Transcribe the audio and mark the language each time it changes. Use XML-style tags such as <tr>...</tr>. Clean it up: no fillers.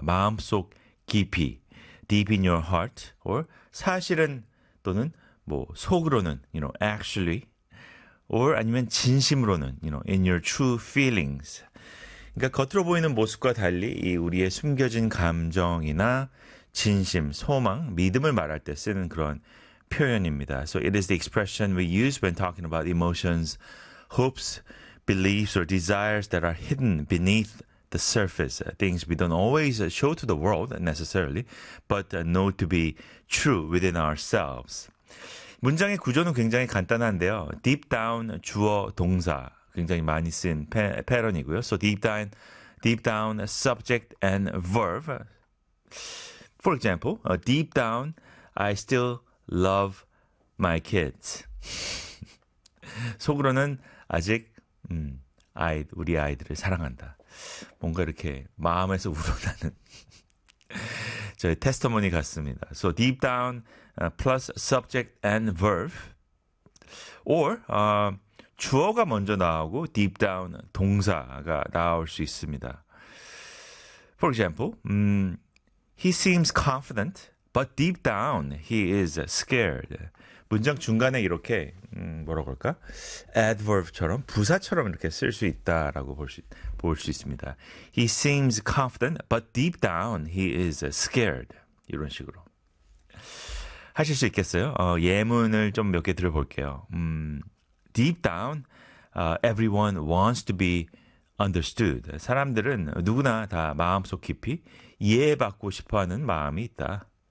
<ko>마음속 깊이,</ko> <en>deep in your heart, or</en> <ko>사실은 또는 뭐 속으로는,</ko> <en>you know, actually, or</en> <ko>아니면 진심으로는,</ko> <en>you know, in your true feelings.</en> <ko>그러니까 겉으로 보이는 모습과 달리 이 우리의 숨겨진 감정이나 진심, 소망, 믿음을 말할 때 쓰는 그런 표현입니다.</ko> <en>So it is the expression we use when talking about emotions, hopes, beliefs, or desires that are hidden beneath the surface. Things we don't always show to the world necessarily, but know to be true within ourselves.</en> <ko>문장의 구조는 굉장히 간단한데요. Deep down 주어 동사 굉장히 많이 쓴 패턴이고요.</ko> <en>So deep down, Deep down, subject and verb. For example, deep down, I still love my kids.</en> <ko>속으로는 아직 아이 우리 아이들을 사랑한다. 뭔가 이렇게 마음에서 우러나는 저의 테스터모니 같습니다.</ko> <en>So deep down plus subject and verb or</en> <ko>주어가 먼저 나오고</ko> <en>deep down</en> <ko>동사가 나올 수 있습니다.</ko> <en>For example, he seems confident, but deep down he is scared.</en> <ko>문장 중간에 이렇게 뭐라고 할까? adverb처럼 부사처럼 이렇게 쓸 수 있다라고 볼 수 있습니다.</ko> <en>He seems confident, but deep down he is scared.</en> <ko>이런 식으로 하실 수 있겠어요? 예문을 좀 몇 개 들어볼게요.</ko> <en>Deep down, everyone wants to be understood.</en> <ko>사람들은 누구나 다 마음속 깊이 이해받고 싶어하는 마음이 있다.</ko>